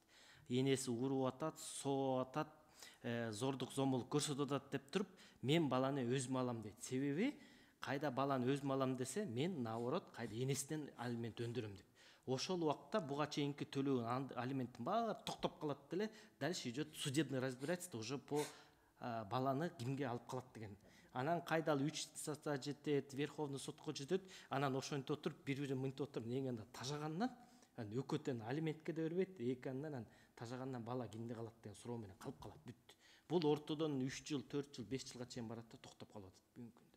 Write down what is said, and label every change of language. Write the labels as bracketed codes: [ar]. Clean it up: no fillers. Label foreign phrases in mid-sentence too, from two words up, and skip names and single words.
[ky] Энеси уруп атат, сооп атат, зордук зомбулук көрсөтүп атат деп туруп, мен баланы өзүмө алам дейт. Себеби кайда баланы өзүмө алам десе, мен наоборот кайда энесинен алимент өндүрөм деп. Ошол убакта буга чейинки төлөө алименттин баары токтоп калат деле, [ru] дальше идет судебный разбирательство уже по [ky] баланы кимге алып калат деген. Анан кайда ал 3 инстанцияга жетет, Верховный сотко жетет, анан ошентип отуруп, бири-бирин мынтип отуруп, негенде тажагандан, өкөтөн алиментке да бербейт, эки андан тажагандан бала кимде калат деген суроо менен калып калат, бүт. Бул ортодон 3 жыл, 4 жыл, 5 жылга чейин барат да токтоп калып атат бүгүнкү күндө.